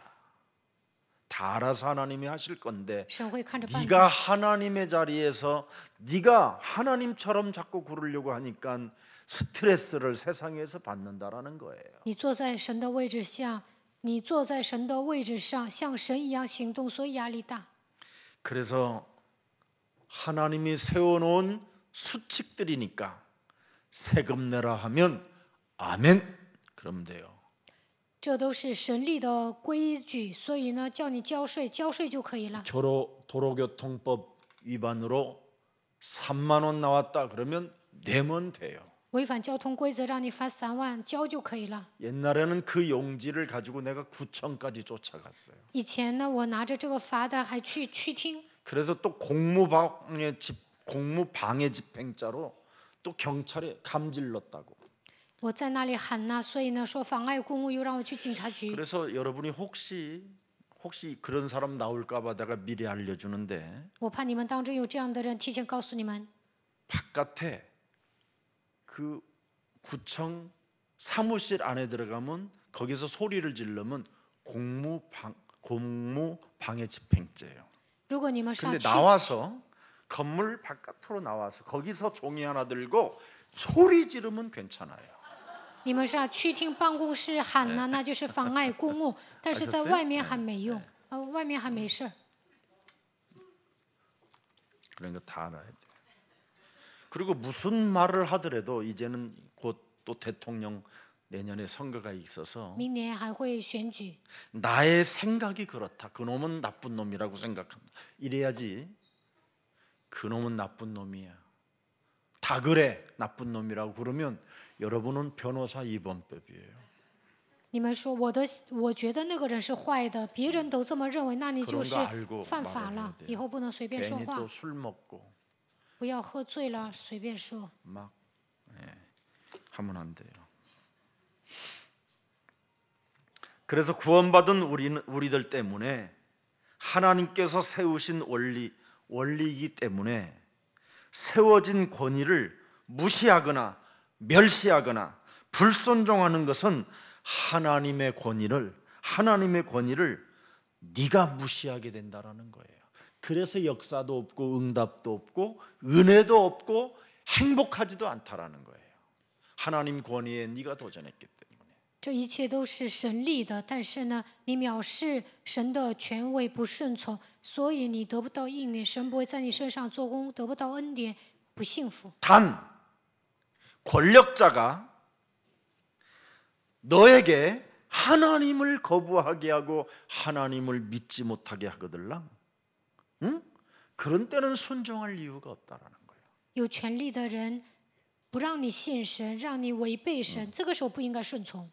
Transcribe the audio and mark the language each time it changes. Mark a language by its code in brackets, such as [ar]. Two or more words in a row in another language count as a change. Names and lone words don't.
[ko] 다 알아서 하나님이 하실 건데 [zh] 神会看着办 [ko] 네가 [zh] 的。 [ko] 하나님의 자리에서 네가 하나님처럼 자꾸 구르려고 하니까 스트레스를 세상에서 받는다라는 거예요. [zh] 你坐在神的位置下，你坐在神的位置上，像神一样行动，所以压力大。 [ko] 그래서 하나님이 세워놓은 수칙들이니까 세금 내라 하면 아멘 그러면 돼요. [zh] 这都是神立的规矩，所以呢，叫你交税，交税就可以了。 [ko] 도로교통법 위반으로 3만 원 나왔다 그러면 내면 돼요. [zh] 违反交通规则让你罚3万，交就可以了。 [ko] 옛날에는 그 용지를 가지고 내가 구청까지 쫓아갔어요. [zh] 以前呢，我拿着这个罚单还去区厅， [ko] 그래서 또 공무방해 집행자로 또 경찰에 감질렀다고. [zh] 我在那里喊呐，所以呢，说妨碍公务又让我去警察局。 [ko] 그래서 여러분이 혹시 그런 사람 나올까봐 내가 미리 알려주는데 [zh] 我怕你们当中有这样的人，提前告诉你们， [ko] 바깥에 그 구청 사무실 안에 들어가면 거기서 소리를 지르면 공무방해 집행죄예요. [zh] 如果你们上 [ko] 근데 [zh] 去， [ko] 나와서 건물 바깥으로 나와서 거기서 종이 하나 들고 소리 지르면 괜찮아요. [zh] 你们上区厅办公室喊呢，那就是妨碍公务，但是在外面喊没用，外面喊没事儿。 [ko] 그런 거 다 알아야 돼요. 그리고 무슨 말을 하더라도 이제는 곧 또 대통령 내년에 선거가 있어서 [zh] 明年还会选举， [ko] 나의 생각이 그렇다. 그놈은 나쁜 놈이라고 생각합니다. 이래야지 그놈은 나쁜 놈이야. 다 그래 나쁜 놈이라고 그러면 여러분은 변호사 2번법이에요. [zh] 你们说我觉得那个人是坏的，别人都这么认为，那你就 [ko] 그런 [zh] 是 [ko] 거 알고 [zh] 犯法 [ko] 말해야 [zh] 了， [ko] 돼요. [zh] 以后不能随便说 [ko] 괜히 [zh] 话， [ko] 또 술 먹고 [zh] 不要喝醉了随便说。 [ko] 막 하면 안 돼요. 그래서 구원받은 우리들 때문에 하나님께서 세우신 원리이기 때문에 세워진 권위를 무시하거나 멸시하거나 불순종하는 것은 하나님의 권위를 네가 무시하게 된다라는 거예요. 그래서 역사도 없고 응답도 없고 은혜도 없고 행복하지도 않다라는 거예요. 하나님 권위에 네가 도전했기 때문에. [zh] 这一切都是神立的，但是呢，你藐视神的权威，不顺从，所以你得不到应允，神不会在你身上做工，得不到恩典，不幸福。 [ko] 단 권력자가 너에게 하나님을 거부하게 하고 하나님을 믿지 못하게 하거들랑, 응? 그런 때는 순종할 이유가 없다라는 거예요. [zh] 有权利的人不让你信神，让你违背神，这个时候不应该顺从。